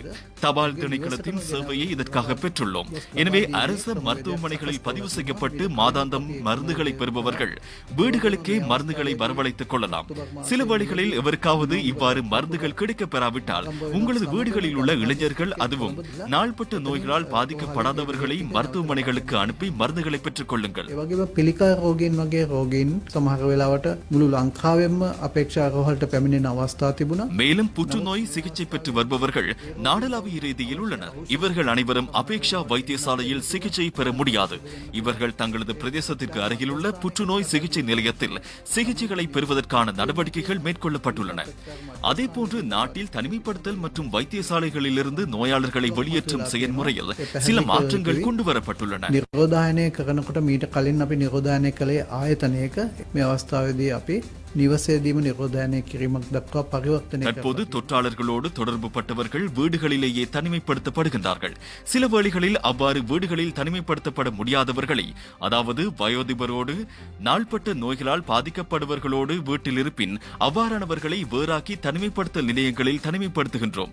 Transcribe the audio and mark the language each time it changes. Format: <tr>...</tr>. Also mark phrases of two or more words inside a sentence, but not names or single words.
<ta>தபால் திணைக்களத்தின் சேவையை இதற்காக பெற்றுள்ளோம். எனவே அரச மருத்துவமனைகளில் பதிவு செய்யப்பட்டு மாதாந்தம் மருந்துகளை பெறுபவர்கள் வீடுகளுக்கே மருந்துகளை வரவழைத்துக் கொள்ளலாம். சில வழிகளில் எவருக்காவது இவ்வாறு மருந்துகள் கிடைக்கப் பெறாவிட்டால் உங்களது வீடுகளில் உள்ள இளைஞர்கள், அதுவும் நாள்பட்ட நோய்களால் பாதிக்கப்படாதவர்களை மருத்துவமனைகளுக்கு அனுப்பி மருந்துகளை பெற்றுக் கொள்ளுங்கள்.</ta> <si>රෝගීන් වගේ රෝගීන් සමහර වෙලාවට මුළු ලංකාවෙම අපේක්ෂා රෝහලට පැමිණෙන අවස්ථා තිබුණා.</si> <ta>மேலும் புற்றுநோய் சிகிச்சை பெற்று வருபவர்கள் நாடளாவிய ரீதியில் உள்ளனர். இவர்கள் அனைவரும் அபேக்ஷா வைத்தியசாலையில் சிகிச்சை பெற முடியாது. இவர்கள் தங்களது பிரதேசத்திற்கு அருகில் உள்ள புற்றுநோய் சிகிச்சை நிலையத்தில் சிகிச்சைகளை பெறுவதற்கான நடவடிக்கைகள் மேற்கொள்ளப்பட்டுள்ளன. அதேபோன்று நாட்டில் தனிமைப்படுத்தல் மற்றும் வைத்தியசாலைகளிலிருந்து நோயாளர்களை வெளியேற்றும் செயல்முறையில் சில மாற்றங்கள் கொண்டுவரப்பட்டுள்ளன.</ta> <si>නිරෝධායනය කරනකොට මීට කලින් අපි නිරෝධායනය කළේ ආයතනයක. මේ අවස්ථාවේදී අපි නිවසේදීම නිරෝධායනය කිරීමක් දක්වා පරිවර්තනය.</si> <ta>தற்போது தொற்றாளர்களோடு தொடர்பு பட்டவர்கள் வீடுகளிலேயே தனிமைப்படுத்தப்படுகின்றார்கள். சில வேளைகளில் அவ்வாறு வீடுகளில் தனிமைப்படுத்தப்பட முடியாதவர்களை, அதாவது வயோதிபரோடு நாள்பட்ட நோய்களால் பாதிக்கப்படுபவர்களோடு வீட்டில் இருப்பின் அவ்வாறானவர்களை வேறாக்கி தனிமைப்படுத்தல் நிலையங்களில் தனிமைப்படுத்துகின்றோம்.</ta>